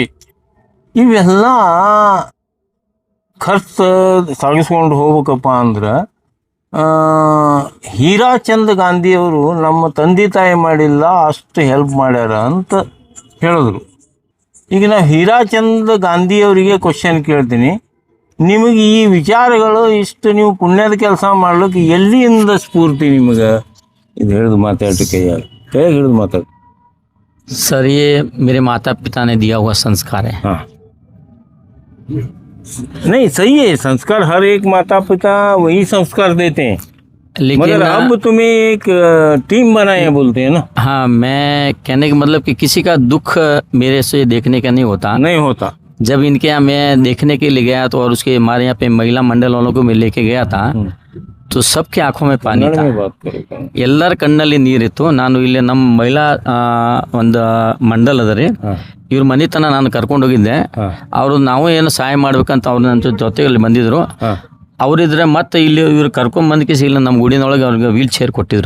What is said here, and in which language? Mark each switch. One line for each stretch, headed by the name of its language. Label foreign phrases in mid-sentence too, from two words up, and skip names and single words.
Kannada: ಇವೆಲ್ಲ ಖರ್ಚು ಸಾಗಿಸ್ಕೊಂಡು ಹೋಗ್ಬೇಕಪ್ಪ ಅಂದ್ರೆ ಹೀರಾಚಂದ್ ಗಾಂಧಿಯವರು ನಮ್ಮ ತಂದೆ ತಾಯಿ ಮಾಡಿಲ್ಲ, ಅಷ್ಟು ಹೆಲ್ಪ್ ಮಾಡ್ಯಾರ ಅಂತ ಹೇಳಿದ್ರು. ಈಗ ನಾವು ಹೀರಾಚಂದ್ ಗಾಂಧಿಯವರಿಗೆ ಕ್ವಶನ್ ಕೇಳ್ತೀನಿ, ನಿಮಗೆ ಈ ವಿಚಾರಗಳು ಇಷ್ಟು ನೀವು ಪುಣ್ಯದ ಕೆಲಸ ಮಾಡ್ಲಿಕ್ಕೆ ಎಲ್ಲಿಂದ ಸ್ಫೂರ್ತಿ ನಿಮಗೆ? ಇದು ಹೇಳಿದು ಮಾತಾಡ್ರಿ, ಕೈ ಹಿಡಿದು ಮಾತಾಡಿ.
Hindi: सर ये मेरे माता पिता ने दिया हुआ संस्कार है. हाँ, नहीं सही है, संस्कार हर एक माता पिता वही संस्कार देते हैं, लेकिन मगर अब तुम्हें एक टीम बनाए बोलते हैं ना. हाँ, मैं कहने का मतलब कि किसी का दुख मेरे से देखने का नहीं होता. जब इनके यहाँ मैं देखने के लिए गया तो, और उसके हमारे यहाँ पे महिला मंडल वालों को मैं लेके गया था, तो सबके आंखों में पानी था,
Kannada: ಎಲ್ಲರ ಕಣ್ಣಲ್ಲಿ ನೀರಿತ್ತು. ನಾನು ಇಲ್ಲಿ ನಮ್ಮ ಮಹಿಳಾ ಒಂದು ಮಂಡಲ್ ಅದ ರೀ, ಇವ್ರ ಮನೆತನ ನಾನು ಕರ್ಕೊಂಡು ಹೋಗಿದ್ದೆ. ಅವರು ನಾವು ಏನು ಸಹಾಯ ಮಾಡ್ಬೇಕಂತ ಅವ್ರು ನನ್ನ ಜೊತೆಯಲ್ಲಿ ಬಂದಿದ್ರು. ಅವರಿದ್ರೆ ಮತ್ತೆ ಇಲ್ಲಿ ಇವ್ರು ಕರ್ಕೊಂಡ್ಬಂದಕೇಸಿ ಇಲ್ಲ ನಮ್ಮ ಗುಡಿನೊಳಗೆ ಅವ್ರಿಗೆ
English: wheel chair
Kannada: ಕೊಟ್ಟಿದ್ರು.